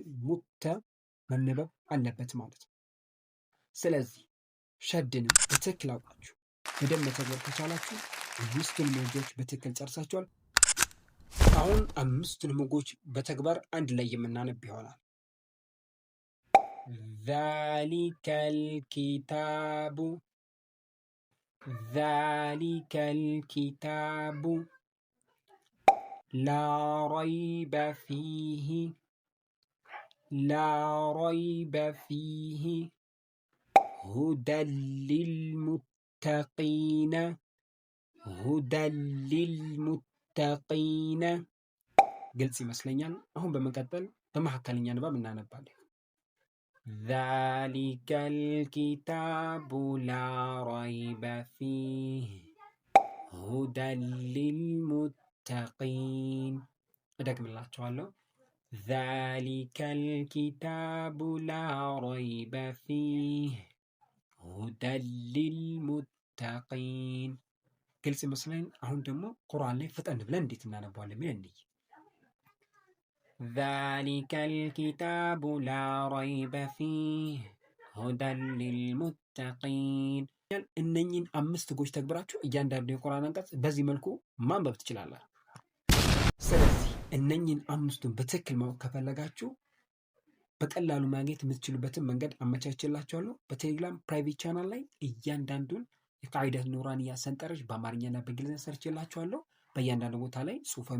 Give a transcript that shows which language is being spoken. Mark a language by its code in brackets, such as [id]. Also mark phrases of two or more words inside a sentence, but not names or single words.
[am] ሙተ መነበብ አለበት ማለት ነው። ስለዚህ ሸድንም በትክክል አውቃችሁ በደንብ መተግበር ከቻላችሁ 5ቱን ህጎች በትክክል ጨርሳችኋል። አሁን 5ቱን ህጎች በተግባር አንድ ላይ የምናነብ ይሆናል። [ar] ذلك الكتاب لا ريب فيه هدى [am] للمتقين ግልጽ ይመስለኛል። አሁን በመቀጠል በመካከለኛ ንባብ እናነባለን። [ar] ذلك الكتاب لا ريب فيه هدى للمتقين [am] እደግምላችኋለሁ። [ar] ذلك الكتاب لا ريب فيه هدى للمتقين [am] ግልጽ ይመስለኝ። አሁን ደግሞ ቁርአን ላይ ፈጠን ብለን እንዴት እናነባዋለን የሚል እንይ። [ar] ذلك الكتاب لا ريب فيه هدى للمتقين [am] እነኚህን 5 ህጎች ተግብራችሁ እያንዳንዱ የቁርአን አንቀጽ በዚህ መልኩ ማንበብ ትችላላችሁ። ስለዚህ እነኚህን 5ቱን በትክክል ማወቅ ከፈለጋችሁ በቀላሉ ማግኘት የምትችሉበትን መንገድ አመቻችላችኋለሁ። በቴሌግራም [en] private channel [am] ላይ እያንዳንዱን የቃዒደት ኑራንያ ሰንጠረዥ በአማርኛና በእንግሊዝኛ ሰርቼላችኋለሁ። በእያንዳንዱ ቦታ ላይ ጽሁፋዊ